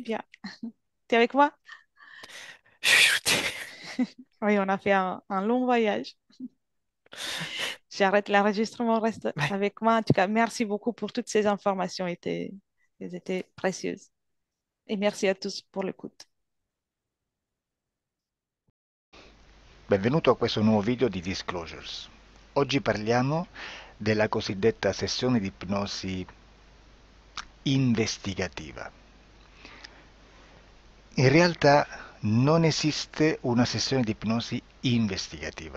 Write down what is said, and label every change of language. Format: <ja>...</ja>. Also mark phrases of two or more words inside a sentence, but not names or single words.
<fr>bien. Tu es avec moi? chuchoter. Oui, on a fait un long voyage. J'arrête l'enregistrement, reste Ouais. avec moi. En tout cas, merci beaucoup pour toutes ces informations, elles étaient précieuses. Et merci à tous pour l'écoute.</fr> <it>Benvenuto a questo nuovo video di Disclosures. Oggi parliamo della cosiddetta sessione di ipnosi investigativa. In realtà non esiste una sessione di ipnosi investigativa.</it>